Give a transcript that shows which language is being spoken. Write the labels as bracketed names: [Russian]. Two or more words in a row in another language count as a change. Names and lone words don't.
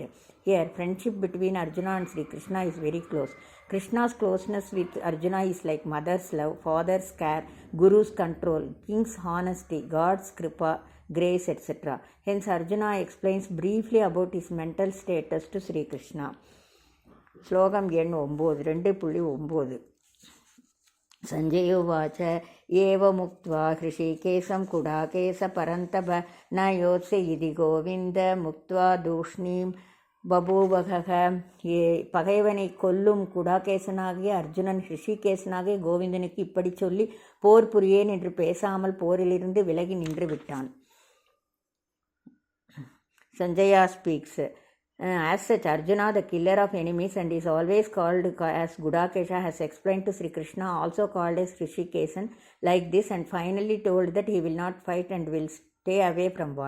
[English] Here, friendship between Arjuna and Sri Krishna is very close. Krishna's closeness with Arjuna is like mother's love, father's care, guru's control, king's honesty, God's kripa, grace, etc. Hence, Arjuna explains briefly about his mental status to Sri Krishna. [Tamil] Slokam எண் [Sanskrit] 9 2.9 सञ्जयोवाच एवमुक्त्वा हृषीकेशं कुडाकेशपरन्तप न योत्स्य इति गोविन्द मुक्त्वा तूष्णीं बभूव ह. [Tamil] பகைவனை கொல்லும் குடாகேசனாகிய அர்ஜுனன் ஹிருஷிகேசனாகிய கோவிந்தனுக்கு இப்படி சொல்லி போர் புரியேன் என்று பேசாமல் போரிலிருந்து விலகி நின்று விட்டான். [English] Sanjaya speaks. As such, Arjuna, the killer of enemies and is always called as Gudakesha, has explained to Sri Krishna, also called as Hrishikesan, like this, and finally told that he will not fight and will stay away from war.